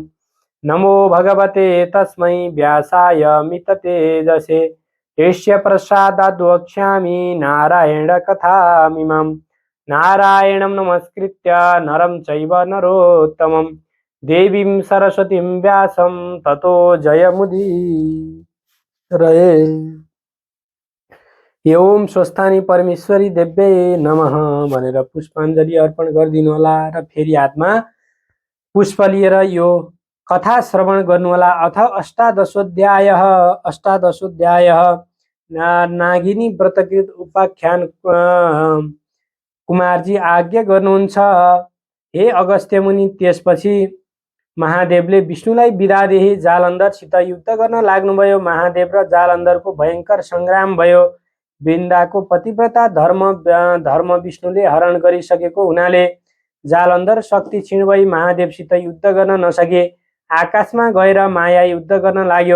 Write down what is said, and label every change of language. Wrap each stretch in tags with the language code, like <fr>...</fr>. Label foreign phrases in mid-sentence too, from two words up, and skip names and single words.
<sa>नमो भगवते तस्मै व्यासाय मिततेजसे यस्य प्रसादाद् वक्ष्यामि नारायणकथामिमम्। नारायणं नमस्कृत्य नरं चैव नरोत्तमं देवीं सरस्वतीं व्यासं ततो जयमुदीरये। ओम स्वस्थानी परमेश्वरी देव्यै नमः</sa> <ne>भनेर पुष्पाञ्जली अर्पण गरिदिनु होला र फेरि हातमा पुष्प लिएर यो कथा श्रवण गर्नु होला।</ne> <sa>अथ अष्टादशोध्याय नागिनी व्रतकृत उपाख्यान</sa> <ne>कुमारजी आज्ञा गर्नुहुन्छ। हे अगस्त्य मुनि, त्यसपछि महादेवले विष्णुलाई बिदादेखि जालन्धरसित युद्ध गर्न लाग्नुभयो। महादेव र जालन्धरको भयंकर संग्राम भयो। वृन्दाको पतिव्रता धर्म विष्णुले हरण गरिसकेको हुनाले जालन्धर शक्ति क्षीण भई महादेवसित युद्ध गर्न नसके आकाशमा गएर माया युद्ध गर्न लाग्यो।</ne>